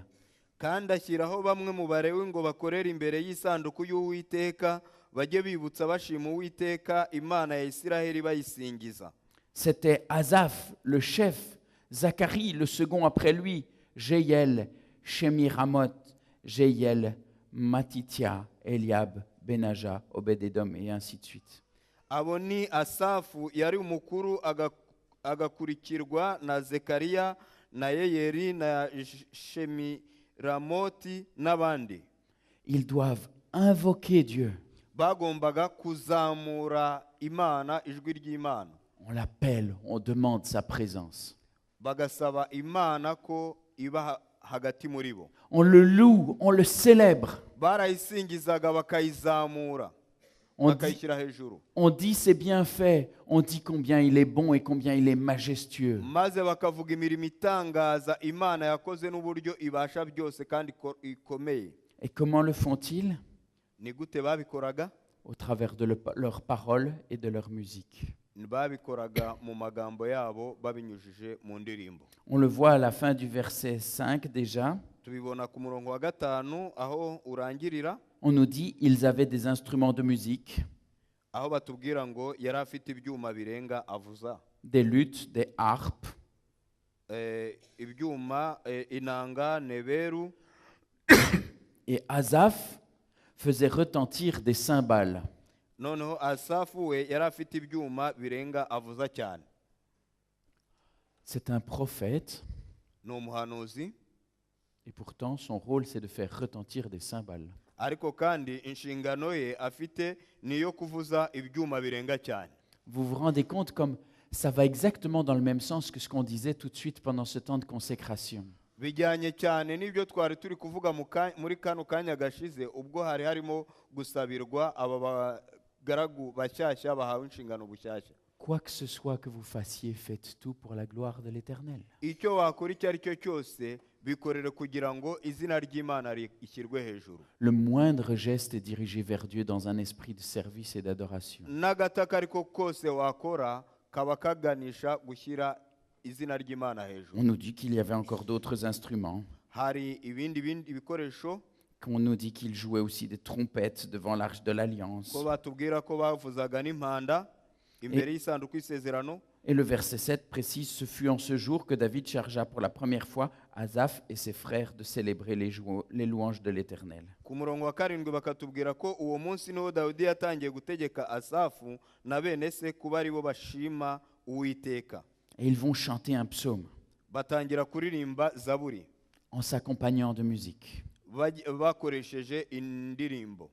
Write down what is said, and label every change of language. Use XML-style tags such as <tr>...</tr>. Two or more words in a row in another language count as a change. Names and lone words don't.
<rw>Kandi ashyiraho bamwe mu barewi ngo bakorere imbere y'isanduku y'Uwiteka bajye bibutsa bashima Uwiteka Imana ya Isiraheli bayisingiza.</rw> <fr>C'était Asaph, le chef, Zacharie, le second après lui, Jéhiel, Shemiramoth, Jéhiel, Matitia, Eliab, Benaja, Obed-Edom, et ainsi de suite.</fr> <rw>Abo ni Asafu yari umukuru agakurikirwa na Zekariya na Yeyeri na Shemiramoti n'abandi.</rw> <fr>Ils doivent invoquer Dieu.</fr> <rw>Bagombaga kuzamura Imana, ijwi ry'Imana.</rw> <fr>On l'appelle, on demande sa présence.</fr> <rw>Bagasaba Imana ko iba hagati muri bo.</rw> <fr>On le loue, on le célèbre.</fr> <rw>Barayisingizaga bakayizamura, bakayishyira hejuru.</rw> <fr>On dit ses bienfaits, on dit combien il est bon et combien il est majestueux.</fr> <rw>Maze bakavuga imirimo itangaza Imana yakoze n'uburyo ibasha byose kandi ikomeye.</rw> <fr>Et comment le font-ils?</fr> <rw>Ni gute babikoraga?</rw> <fr>Au travers de leurs paroles et de leur musique.</fr> <rw>Babikoraga mu magambo yabo babinyujije mu ndirimbo.</rw> <fr>On le voit à la fin du verset 5 déjà.</fr> <rw>Tubibona ku murongo wa 5 aho urangirira.</rw> <fr>On nous dit ils avaient des instruments de musique,</fr> <rw>Aho batubwira ngo yari afite ibyuma birenga avuza.</rw> <fr>des luttes, des harpes.</fr> <rw>Ibyuma, inanga, neberu.</rw> <fr>Et Asaph faisait retentir des cymbales.</fr> <rw>Noneho Asafu we yari afite ibyuma birenga avuza cyane.</rw> <fr>C'est un prophète.</fr> <rw>Ni umuhanuzi.</rw> <fr>Et pourtant, son rôle, c'est de faire retentir des cymbales.</fr> <rw>Ariko kandi inshingano ye afite niyo kuvuza ibyuma birenga cyane.</rw> <fr>Vous vous rendez compte comme ça va exactement dans le même sens que ce qu'on disait tout de suite pendant ce temps de consécration.</fr> <rw>Bijyanye cyane n'ibyo twari turi kuvuga muri kano kanya gashize ubwo hari harimo gusabirwa aba bagaragu bashyashya bahawe inshingano bushyashya.</rw> <fr>Quoi que ce soit que vous fassiez, faites tout pour la gloire de l'Éternel.</fr> <rw>Icyo wakora icyo ari cyo cyose bikorere kugira ngo izina ry'Imana ishyirwe hejuru.</rw> <fr>Le moindre geste est dirigé vers Dieu dans un esprit de service et d'adoration.</fr> <rw>N'agataka ariko kose wakora kaba kaganisha gushyira izina ry'Imana hejuru.</rw> <fr>On nous dit qu'il y avait encore d'autres instruments,</fr> <rw>Hari ibindi bikoresho</rw> <fr>qu'on nous dit qu'il jouait aussi des trompettes devant l'arche de l'Alliance.</fr> <rw>ko batubwira ko bavuzaga n'impanda imbere y'isanduku y'isezerano.</rw> <fr>Et le verset 7 précise, ce fut en ce jour que David chargea pour la première fois Asaph et ses frères de célébrer les louanges de l'Éternel.</fr> <rw>Ku murongo wa 7 bakatubwira ko uwo munsi niho Dawidi yatangiye gutegeka Asafu na bene se kuba ari bo bashima Uwiteka.</rw> <fr>Et ils vont chanter un psaume</fr> <rw>Batangira kuririmba zaburi</rw> <fr>en s'accompagnant de musique.</fr> <rw>bakoresheje indirimbo.</rw>